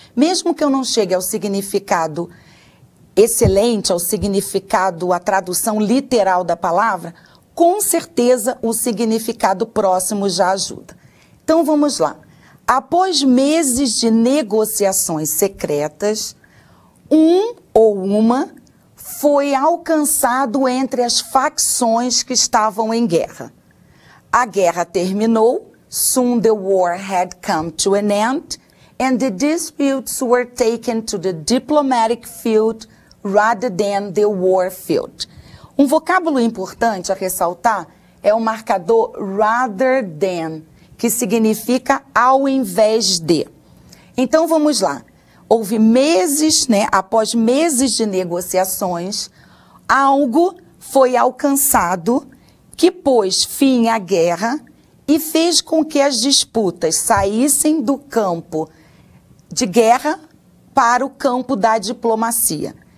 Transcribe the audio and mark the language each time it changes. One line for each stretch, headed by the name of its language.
Portuguese: Mesmo que eu não chegue ao significado excelente, ao significado, a tradução literal da palavra, com certeza o significado próximo já ajuda. Então vamos lá. Após meses de negociações secretas, um ou uma foi alcançado entre as facções que estavam em guerra. A guerra terminou,
English: soon the war had come to an end, and the disputes were taken to the diplomatic field rather than the war field.
Portuguese: Um vocábulo importante a ressaltar é o marcador rather than, que significa ao invés de. Então, vamos lá. Houve meses, após meses de negociações, algo foi alcançado que pôs fim à guerra e fez com que as disputas saíssem do campo de guerra para o campo da diplomacia.